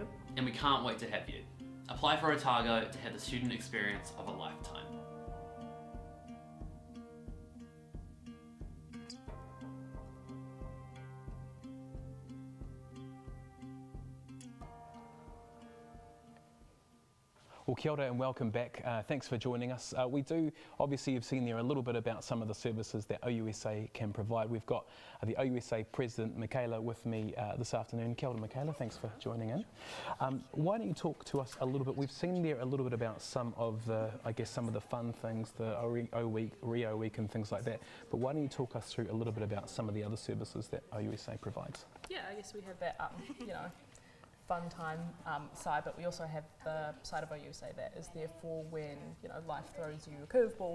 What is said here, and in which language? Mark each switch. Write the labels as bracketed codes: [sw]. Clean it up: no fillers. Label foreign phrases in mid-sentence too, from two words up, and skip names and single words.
[en] And we can't wait to have you. Apply for Otago to have the student experience of a lifetime. Well, [mi] kia ora [en] and welcome back. Thanks for joining us. We do, obviously you've seen there a little bit about some of the services that OUSA can provide. We've got the OUSA President, Michaela, with me this afternoon. [mi] Kia ora, Michaela, [en] thanks for joining in. Why don't you talk to us a little bit, we've seen there a little bit about some of the, some of the fun things, the O Week, Rio Week and things like that, but why don't you talk us through a little bit about some of the other services that OUSA provides? Yeah, I guess we have that, fun time side, but we also have the side of OUSA that is there for when life throws you a curveball.